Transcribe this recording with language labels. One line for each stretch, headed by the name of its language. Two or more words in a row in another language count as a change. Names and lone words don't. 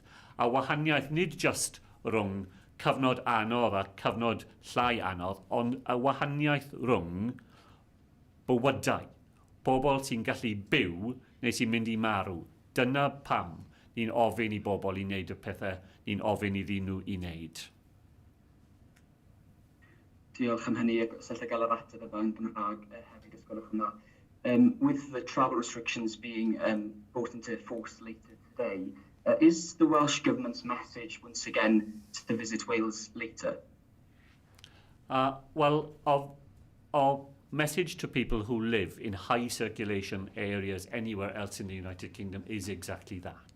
Welsh: A wahaniaeth nid just rhwng cyfnod anodd a cyfnod llai anodd, ond y wahaniaeth rhwng bywydau. Bobl sy'n gallu byw neu sy'n mynd I marw. Dyna pam ni'n ofyn I bobl I wneud y pethau ni'n ofyn iddyn nhw I wneud. Diolch am hynny, sallai gael yr ateb efo yn Gymraeg hefyd, os gwelwch yn dda.
English: With the travel restrictions being brought into force later today, is the Welsh Government's message once again to visit Wales later? Well, our message to people who live in high circulation areas anywhere else in the United Kingdom is exactly that.